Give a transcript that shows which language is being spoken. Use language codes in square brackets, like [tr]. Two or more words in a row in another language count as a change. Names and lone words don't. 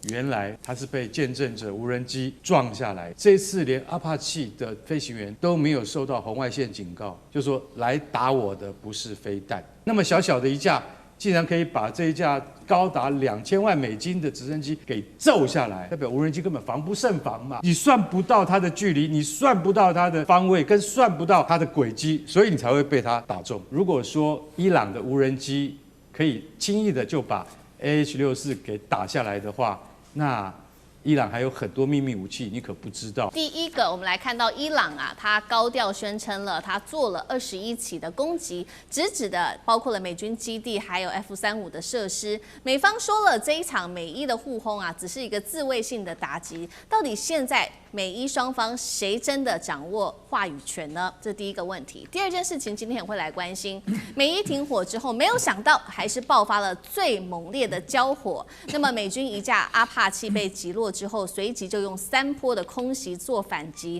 [zh] 原來他是被見證者無人機撞下來。這次連阿帕奇的飛行員都沒有受到紅外線警告，就說來打我的不是飛彈。那麼小小的一架，竟然可以把這一架高達2000萬美金的直升機給揍下來，代表無人機根本防不勝防嘛！你算不到它的距離，你算不到它的方位，跟算不到它的軌跡，所以你才會被它打中。如果說伊朗的無人機可以輕易的就把 AH-64給打下來的話，那伊朗還有很多秘密武器，你可不知道。第一個，我們來看到伊朗啊，他高調宣稱了，他做了21起的攻擊，直指的包括了美軍基地，還有 F-35的設施。美方說了，這一場美伊的互轟啊，只是一個自衛性的打擊。到底現在美伊雙方誰真的掌握話語權呢？這是第一個問題。第二件事情，今天也會來關心，美伊停火之後，沒有想到還是爆發了最猛烈的交火。那麼美軍一架阿帕奇被擊落之後，隨即就用3波的空襲做反擊。